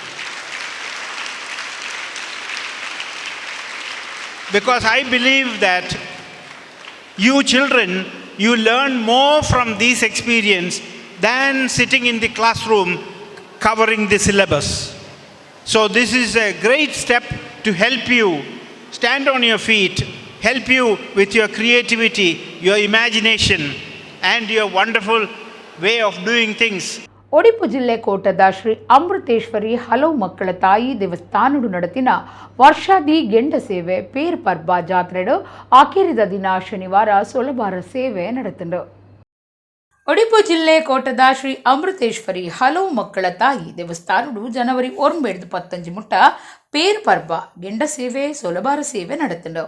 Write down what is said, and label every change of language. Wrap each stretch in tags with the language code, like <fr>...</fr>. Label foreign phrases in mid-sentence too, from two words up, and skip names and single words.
<en>Because I believe that you children, you learn more from this experience than sitting in the classroom covering the syllabus. So this is a great step to help you stand on your feet, help you with your creativity, your imagination and your wonderful way of doing things.</en> <tcy>ಉಡುಪಿ ಜಿಲ್ಲೆ ಕೋಟದ ಶ್ರೀ ಅಮೃತೇಶ್ವರಿ ಹಲವು ಮಕ್ಕಳ ತಾಯಿ ದೇವಸ್ಥಾನಡು ನಡತಿನ ವರ್ಷಾದಿ ಗೆಂಡ ಸೇವೆ ಪೇರ್ ಪರ್ಬ ಜಾತ್ರೆಡು ಆಖರಿದ ದಿನ ಶನಿವಾರ ಸೊಲಭಾರ ಸೇವೆ ನಡೆತಂಡು. ಉಡುಪಿ ಜಿಲ್ಲೆ ಕೋಟದ ಶ್ರೀ ಅಮೃತೇಶ್ವರಿ ಹಲವು ಮಕ್ಕಳ ತಾಯಿ ದೇವಸ್ಥಾನಡು ಜನವರಿ 19 ಮುಟ್ಟ ಪೇರ್ ಪರ್ಬ ಗೆಂಡ ಸೇವೆ ಸೊಲಭಾರ ಸೇವೆ ನಡೆತಂಡು.</tcy>